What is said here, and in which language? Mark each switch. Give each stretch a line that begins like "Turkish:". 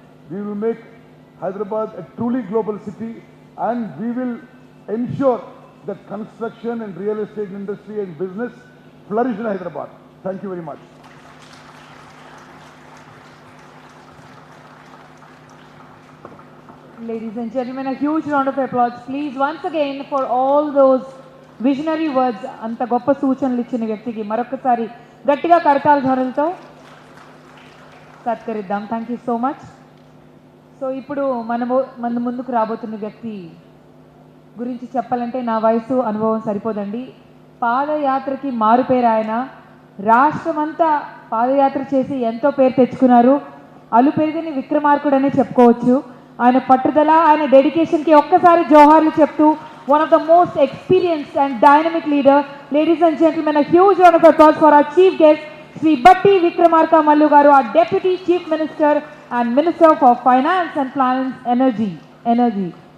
English: We will make Hyderabad a truly global city, and we will ensure that construction and real estate industry and business flourish in Hyderabad. Thank you very much. Ladies and gentlemen, a huge round of applause, please, once again, for all those visionary words.
Telugu: Anta goppa సూచనలు ఇచ్చిన వ్యక్తికి మరొకసారి గట్టిగా కరతాళ ధ్వనులతో సత్కరిద్దాం.
English: Thank you so much.
Telugu: So ఇప్పుడు మన ముందుకు రాబోతున్న వ్యక్తి గురించి చెప్పాలంటే నా వయసు అనుభవం సరిపోదండి. పాదయాత్రకి మారుపేరు ఆయన. రాష్ట్రమంతా పాదయాత్ర చేసి ఎంతో పేరు తెచ్చుకున్నారు. అలుపెరుగని విక్రమార్కుడనే చెప్పుకోవచ్చు. ఆయన పట్టుదల, ఆయన డెడికేషన్కి ఒక్కసారి జోహార్లు చెప్తూ
English: one of the most experienced and dynamic leader. Ladies and gentlemen, a huge round of applause for our chief guest, Sri Batti Vikramarka Mallu Garu, our Deputy Chief Minister and Minister for Finance and Plans, Energy.